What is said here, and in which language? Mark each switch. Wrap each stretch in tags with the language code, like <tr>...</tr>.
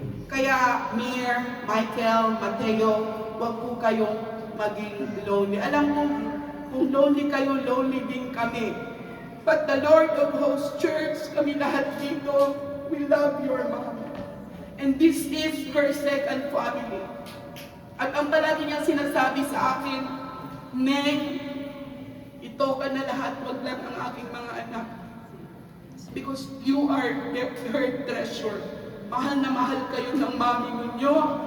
<tl>Kaya Mir, Michael, Mateo, huwag po kayong maging lonely. Alam mo, kung lonely kayo, lonely din kami.</tl> <en>But the Lord of Hosts Church,</en> <tl>kami lahat dito,</tl> <en>we love your mom. And this is her second family.</en> <tl>At ang palagi niyang sinasabi sa akin, Neng, ito ka na lahat, wag lang ang aking mga anak.</tl> <en>Because you are her treasure.</en> <tl>Mahal na mahal kayo ng mami ninyo.</tl>